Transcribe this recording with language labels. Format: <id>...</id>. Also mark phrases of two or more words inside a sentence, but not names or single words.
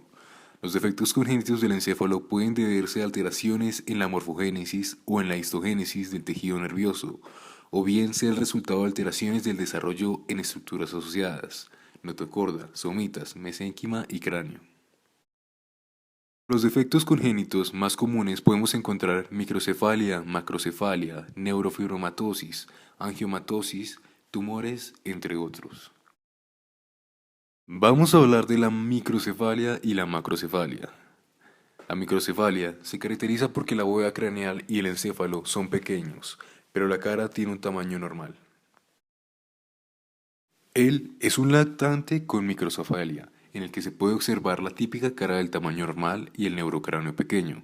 <es>Los defectos congénitos del encéfalo pueden deberse a alteraciones en la morfogénesis o en la histogénesis del tejido nervioso, o bien ser el resultado de alteraciones del desarrollo en estructuras asociadas, notocorda, somitas, mesénquima y cráneo. Los defectos congénitos más comunes podemos encontrar microcefalia, macrocefalia, neurofibromatosis, angiomatosis, tumores, entre otros. Vamos a hablar de la microcefalia y la macrocefalia. La microcefalia se caracteriza porque la bóveda craneal y el encéfalo son pequeños, pero la cara tiene un tamaño normal. Él es un lactante con microcefalia, en el que se puede observar la típica cara del tamaño normal y el neurocráneo pequeño.</es>